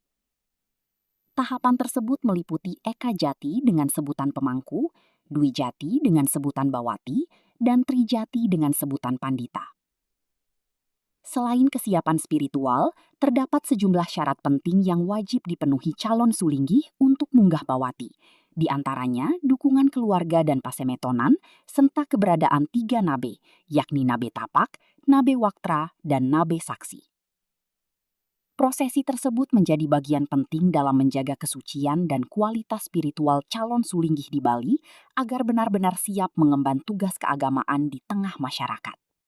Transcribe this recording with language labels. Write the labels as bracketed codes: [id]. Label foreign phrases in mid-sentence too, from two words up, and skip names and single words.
[id] Tahapan tersebut meliputi Eka Jati dengan sebutan pemangku, Dwi Jati dengan sebutan bawati, dan Trijati dengan sebutan pandita. Selain kesiapan spiritual, terdapat sejumlah syarat penting yang wajib dipenuhi calon sulinggih untuk munggah bawati. Di antaranya dukungan keluarga dan pasemetonan, serta keberadaan 3 nabe, yakni nabe tapak, nabe waktra, dan nabe saksi. Prosesi tersebut menjadi bagian penting dalam menjaga kesucian dan kualitas spiritual calon sulinggih di Bali agar benar-benar siap mengemban tugas keagamaan di tengah masyarakat.